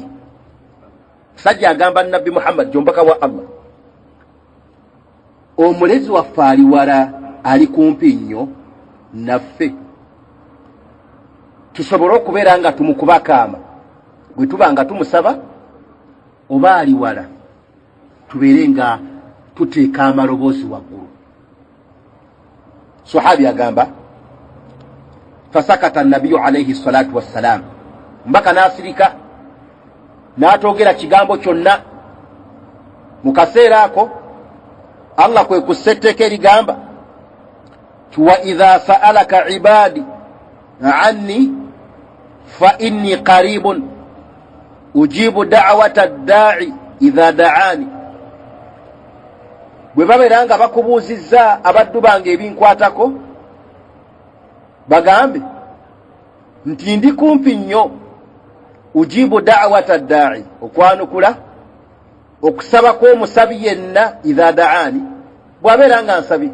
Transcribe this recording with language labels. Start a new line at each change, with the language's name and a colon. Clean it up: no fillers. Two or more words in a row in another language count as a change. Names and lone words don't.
Ganda: Sajja agamba Nabbi Muhammad jombaka wa Allah, omulezi waffe ali wala, ali kumpi nnyo naffe, tusobole okubeera nga tumukubakaama bwe tuba nga tumusaba, oba ali wala tubeere nga tuteeka amaloboozi waggulu? Sahabi agamba
Arabic: فسكت النبي عليه الصلاة والسلام,
Ganda: mbaka n'asirika n'atoogera kigambo kyonna. Mu kaseera ako Allah kwe kussa etteeka erigamba
Arabic: وإذا سألك عبادي عني فإني قريب أجيب دعوة الداع إذا دعان.
Ganda: Bwe babeera nga bakubuuzizza abaddu bange ebinkwatako, bagambe nti ndi kumpi nnyo.
Arabic: أجيب دعوة الداع,
Ganda: okwanukula okusaba kw'omusabi yenna,
Arabic: إذا دعان,
Ganda: bw'abeera nga nsabi.